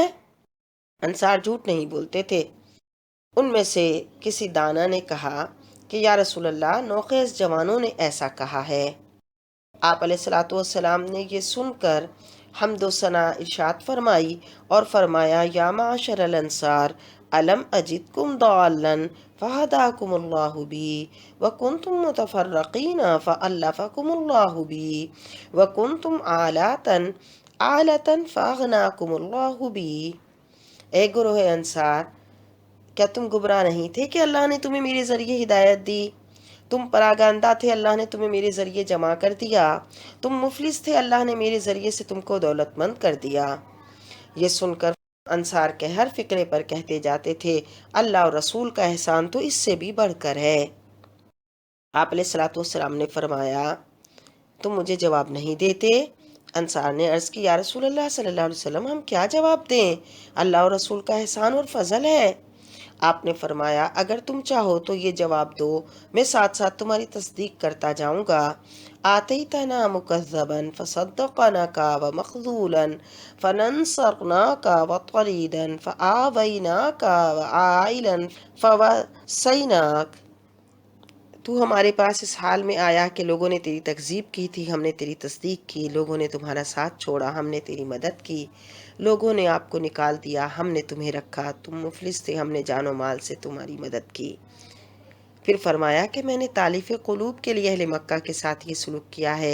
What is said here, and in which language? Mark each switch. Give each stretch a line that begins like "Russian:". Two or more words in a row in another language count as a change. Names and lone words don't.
Urdu: انصار جھوٹ نہیں بولتے تھے۔ ان میں سے کسی دانا نے کہا کہ
Arabic: یا رسول اللہ،
Urdu: نوخیز جوانوں نے ایسا کہا ہے۔ آپ
Arabic: علیہ الصلاۃ والسلام
Urdu: نے یہ سن کر حمد و ثنا ارشاد فرمائی اور فرمایا،
Arabic: یا معاشر الانصار الم اجدکم ضالا فہداکم اللہ بی وکنتم متفرقین فالفکم اللہ بی وکنتم آلۃ فاغناکم اللہ بی۔
Urdu: اے گروہ انصار، کیا تم گمراہ نہیں تھے کہ اللہ نے تمہیں میرے ذریعے ہدایت دی؟ تم پراگندہ تھے، اللہ نے تمہیں میرے ذریعے جمع کر دیا۔ تم مفلس تھے، اللہ نے میرے ذریعے سے تم کو دولت مند کر دیا۔ یہ سن کر انصار کے ہر فقرے پر کہتے جاتے تھے، اللہ اور رسول کا احسان تو اس سے بھی بڑھ کر ہے۔ آپ
Arabic: علیہ الصلوۃ والسلام
Urdu: نے فرمایا تم مجھے جواب نہیں دیتے؟ انصار نے عرض کی
Arabic: یا رسول اللہ صلی اللہ علیہ وسلم
Urdu: ہم کیا جواب دیں؟ اللہ اور رسول کا احسان اور فضل ہے۔ آپ نے فرمایا اگر تم چاہو تو یہ جواب دو، میں ساتھ ساتھ تمہاری تصدیق کرتا جاؤں گا۔
Arabic: آتیتنا مکذبا فصدقناک ومخذولا فننصرناک وطریدا فآویناک وعائلا فوسیناک۔
Urdu: تو ہمارے پاس اس حال میں آیا کہ لوگوں نے تیری تکذیب کی تھی، ہم نے تیری تصدیق کی، لوگوں نے تمہارا ساتھ چھوڑا، ہم نے تیری مدد کی، لوگوں نے آپ کو نکال دیا، ہم نے تمہیں رکھا، تم مفلس تھے، ہم نے جان و مال سے تمہاری مدد کی۔ پھر فرمایا کہ میں نے تالیف قلوب کے لیے اہل مکہ کے ساتھ یہ سلوک کیا ہے۔